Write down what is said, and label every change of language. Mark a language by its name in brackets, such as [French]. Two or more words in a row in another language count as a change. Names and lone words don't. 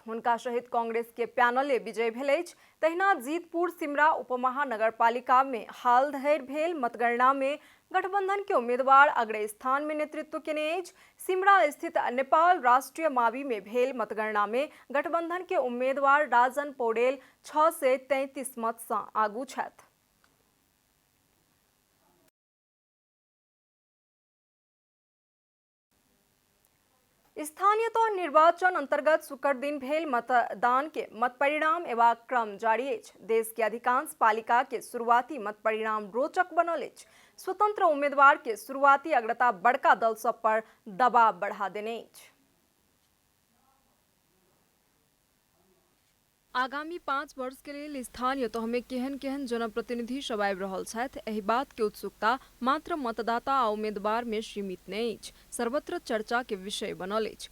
[Maithili] हुनका सहित कांग्रेस के पैनले विजय भेल अछि। तहिना जीतपुर सिमरा उपमहानगरपालिका में हाल धरि भेल मतगणना में गठबंधन के उम्मीदवार अग्रणी स्थान में नेतृत्व केने अछि। सिमरा स्थित नेपाल राष्ट्रीय मावि में भेल मतगणना में गठबंधन के उम्मीदवार राजन पौडेल 633 मत सँ आगू छथि। स्थानीय तह निर्वाचन अंतर्गत शुक्र दिन भेल मतदान के मत परिणाम एवं क्रम जारी अछि। देश के अधिकांश पालिका के शुरुआती मत परिणाम रोचक बनल अछि। स्वतंत्र उम्मीदवार के शुरुआती अग्रता बड़का दल सब पर दबाव बढ़ा देने अछि। आगामी 5 वर्ष के लिए स्थानीय तह में केहन केहन जनप्रतिनिधि सब आबि रहल छथि, एहि बात के उत्सुकता मात्र मतदाता आ उम्मीदवार में सीमित नहीं अछि, सर्वत्र चर्चा के विषय बनल अछि।